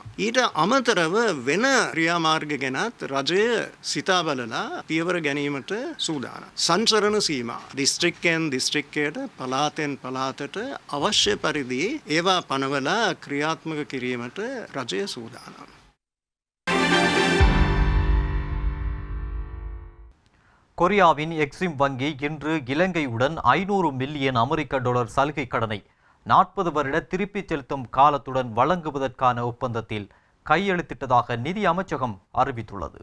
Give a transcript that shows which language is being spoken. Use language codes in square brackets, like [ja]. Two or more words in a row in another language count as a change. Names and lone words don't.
[si] ඊට අමතරව වෙන ක්‍රියාමාර්ග ගැනත් රජය සිතා බලලා පියවර ගැනීමට සූදානම්. සංචරණ සීමා දිස්ත්‍රික්කයෙන් දිස්ත්‍රික්කයට පළාතෙන් පළාතට අවශ්‍ය පරිදි ඒවා පනවලා ක්‍රියාත්මක කිරීමට රජය සූදානම්. [ta] கொரியாவின் எக்ஸிம் வங்கி இன்று இலங்கையுடன் 500 மில்லியன் அமெரிக்க டாலர் சலுகை கடனை 40 வருட திருப்பிச் செலுத்தும் காலத்துடன் வழங்குவதற்கான ஒப்பந்தத்தில் கையெழுத்திட்டதாக நிதி அமைச்சகம் அறிவித்துள்ளது.